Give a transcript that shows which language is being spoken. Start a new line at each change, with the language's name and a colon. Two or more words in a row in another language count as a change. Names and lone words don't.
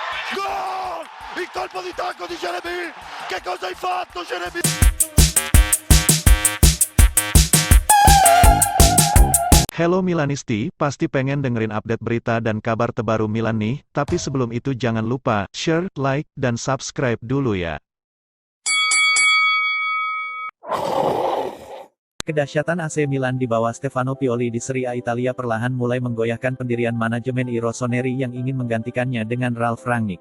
Italian: Gol! Il colpo di tacco di Jeremy! Che cosa hai fatto, Jeremy?
English: Hello Milanisti,
Indonesian: pasti pengen dengerin update berita dan kabar terbaru Milan nih, tapi sebelum itu jangan lupa,
English: share, like,
Indonesian: dan subscribe dulu ya. Kedahsyatan AC Milan di bawah Stefano Pioli di Serie A Italia perlahan mulai menggoyahkan pendirian manajemen I Rossoneri yang ingin menggantikannya dengan Ralf Rangnick.